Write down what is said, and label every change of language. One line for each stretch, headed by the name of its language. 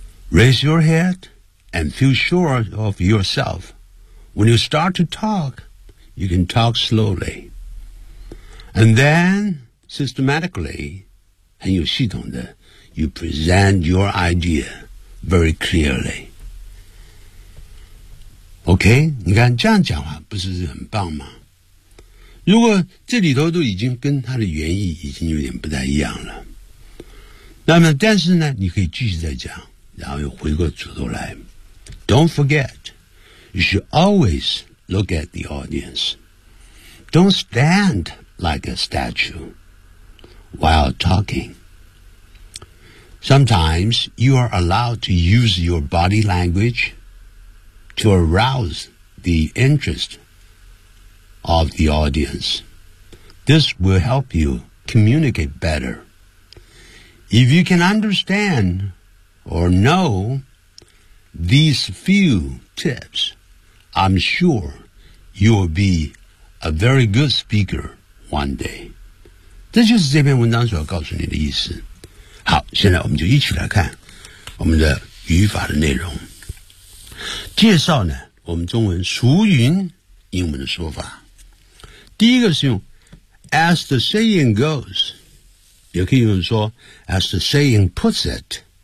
English: Raise your head and feel sure of yourself. When you start to talk, you can talk slowly. And then, systematically,
Chinese: 很有系统的,
English: you present your idea very clearly.
Chinese: OK, 你看这样讲话不是很棒吗如果这里头都已经跟它的原意已经有点不太一样了。那么但是呢你可以继续再讲然后又回过主头来。
English: Don't forget, you should always look at the audience. Don't stand like a statue while talking. Sometimes you are allowed to use your body language,to arouse the interest of the audience. This will help you communicate better. If you can understand or know these few tips, I'm sure you'll be a very good speaker one day.
Chinese: 这就是这篇文章所要告诉你的意思。好，现在我们就一起来看我们的语法的内容。介绍呢我们中文俗云英文的说法第一个是用
English: as the saying goes
Chinese: 也可以用说
English: as the saying puts it